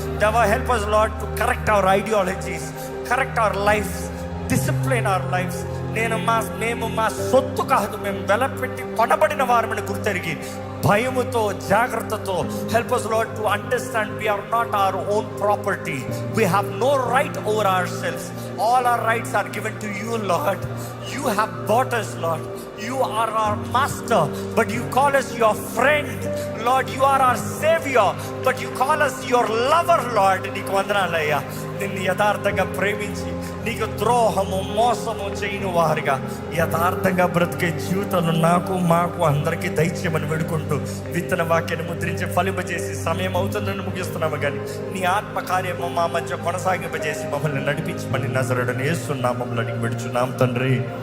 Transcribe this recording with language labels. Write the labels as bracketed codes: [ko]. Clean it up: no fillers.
[te] దేవా, [en] Help us Lord to correct our ideologies, correct our lives, discipline our lives. [te] మేము మా సొత్తు కాదు, మేము వెలపెట్టి కొనబడిన వారమని గుర్తెరిగి భయముతో, జాగ్రత్తతో [en] help us Lord to understand we are not our own property. We have no right over ourselves. All our rights are given to you, Lord. You have bought us, Lord. You are our master, but you call us your friend. Lord, you are our savior, but you call us your lover, Lord. [te] నీకు వందనాలయ్యా. నిన్ను యథార్థంగా ప్రేమించి నీకు ద్రోహము, మోసము చేయని వారుగా యథార్థంగా బ్రతికే జీవితాలు మాకు అందరికీ దయచేయమని వేడుకుంటూ విత్తన వాక్యాన్ని ముద్రించి ఫలింపజేసి సమయం అవుతుందని ముగిస్తున్నాము. కానీ నీ ఆత్మ కార్యము మా మధ్య కొనసాగింపజేసి మమ్మల్ని నడిపించమని నజరేయుడైన యేసు నామములో అడిగి వేడుచున్నాం తండ్రి.